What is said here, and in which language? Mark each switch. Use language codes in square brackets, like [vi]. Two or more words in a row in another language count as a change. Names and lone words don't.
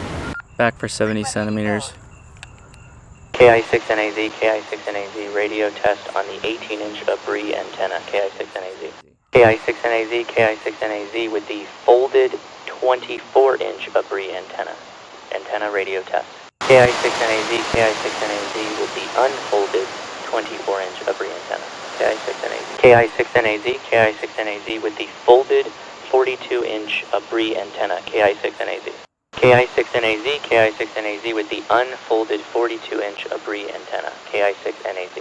[en] Back for 70 centimeters. KI6NAZ, KI6NAZ radio test on the 18-inch Abri antenna, KI6NAZ. KI6NAZ, KI6NAZ with the folded 24-inch Abri antenna radio test. KI6NAZ, KI6NAZ with the unfolded 24-inch Abri antenna, KI6NAZ. KI6NAZ, KI6NAZ with the folded 42-inch Abri antenna, KI6NAZ. KI6NAZ, KI6NAZ with the unfolded 42-inch Abri antenna, KI6NAZ.